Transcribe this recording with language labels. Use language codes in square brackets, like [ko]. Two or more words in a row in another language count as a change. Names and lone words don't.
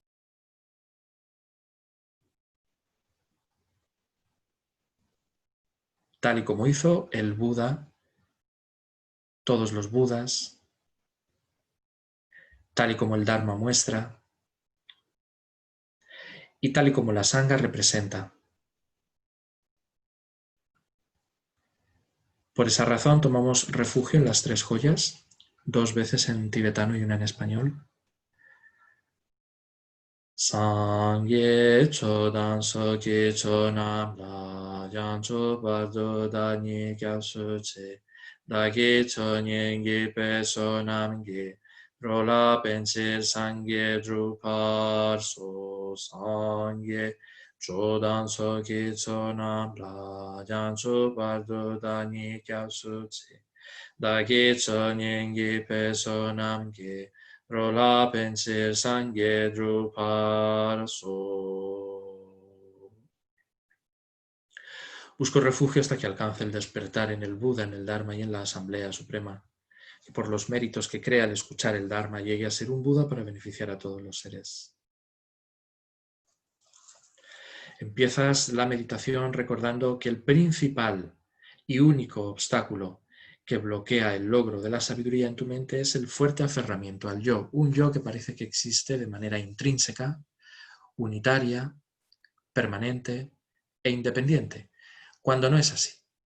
[es] Tal y como hizo el Buda, todos los Budas, tal y como el Dharma muestra, y tal y como la Sangha representa. Por esa razón tomamos refugio en las tres joyas, 2 veces en tibetano y una en español. [bo] སངས་རྒྱས་ཆོས་དང་ཚོགས་ཀྱི་མཆོག་རྣམས་ལ། བྱང་ཆུབ་བར་དུ་བདག་ནི་སྐྱབས་སུ་མཆི བདག་གི་ཆོས་ཉན་བགྱིས་པའི་བསོད་ནམས་ཀྱིས། འགྲོ་ལ་ཕན་ཕྱིར་སངས་རྒྱས་འགྲུབ་པར་ཤོག། སངས་རྒྱས་ཆོས་དང་ཚོགས་ཀྱི་མཆོག་རྣམས་ལ། བྱང་ཆུབ་བར་དུ་བདག་ནི་སྐྱབས་སུ་མཆི། བདག་གི་ཆོས་ཉན་བགྱིས་པའི་བསོད་ནམས་ཀྱིས། འགྲོ་ལ་ཕན་ཕྱིར་སངས་རྒྱས་འགྲུབ་པར་ཤོག. [es] Busco refugio hasta que alcance el despertar en el Buda, en el Dharma y en la Asamblea Suprema. Que por los méritos que crea al escuchar el Dharma llegue a ser un Buda para beneficiar a todos los seres. Empiezas la meditación recordando que el principal y único obstáculo que bloquea el logro de la sabiduría en tu mente es el fuerte aferramiento al yo, un yo que parece que existe de manera intrínseca, unitaria, permanente e independiente, cuando no es así.